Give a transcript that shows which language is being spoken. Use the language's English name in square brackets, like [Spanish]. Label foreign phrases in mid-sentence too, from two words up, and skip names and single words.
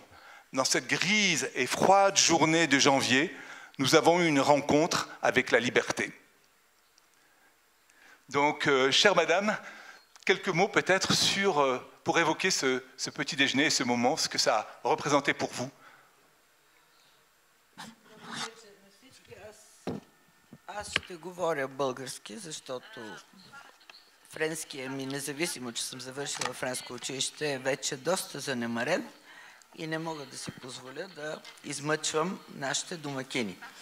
[French] Dans cette grise et froide journée de janvier, nous avons eu une rencontre avec la liberté. » Donc, chère madame, quelques mots peut-être pour évoquer ce petit déjeuner et ce moment, ce que ça a représenté pour vous. [Bulgarian] Аз ще говоря български, защото френския ми, независимо, че съм завършила френско училище, е вече доста занемарен и не мога да си позволя да измъчвам нашите домакини.